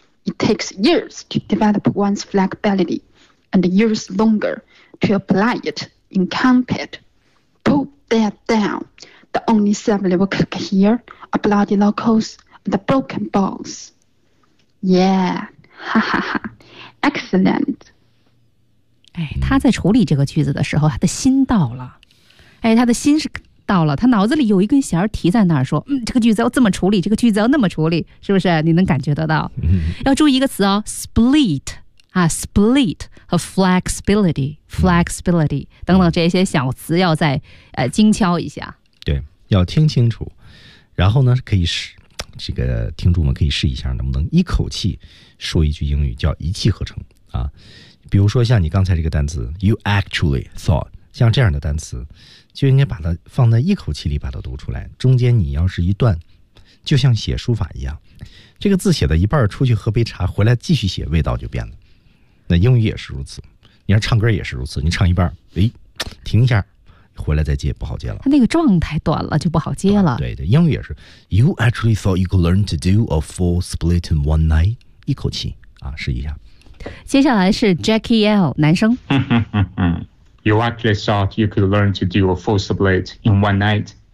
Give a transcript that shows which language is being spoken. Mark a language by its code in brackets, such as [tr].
[en] It takes years to develop one's flexibility, and years longer to apply it in combat. Put that down. The only family will cook here are bloody locals and the broken bones. Yeah, ha ha ha. Excellent. [zh] 哎，他在处理这个句子的时候，他的心到了。哎，他的心是到了，他脑子里有一根弦提在那儿，说，嗯，这个句子要这么处理，这个句子要那么处理，是不是？你能感觉得到？要注意一个词哦 ，split 啊 ，split。和 flexibility 等等这些小词要再精敲一下。对，要听清楚，然后呢可以试，这个听众们可以试一下能不能一口气说一句英语，叫一气呵成啊。比如说像你刚才这个单词 you actually thought，像这样的单词就应该把它放在一口气里把它读出来，中间你要是一段，就像写书法一样，这个字写的一半出去喝杯茶回来继续写，味道就变了。那英语也是如此，你要唱歌也是如此，你唱一半，哎，停一下，回来再接，不好接了。他那个状态短了，就不好接了。对对，英语也是。 [en] You actually thought you could learn to do a full split in one night？ [zh] 一口气啊，试一下。接下来是 Jackie L 男生。 [en] You actually thought you could learn to do a full split in one night？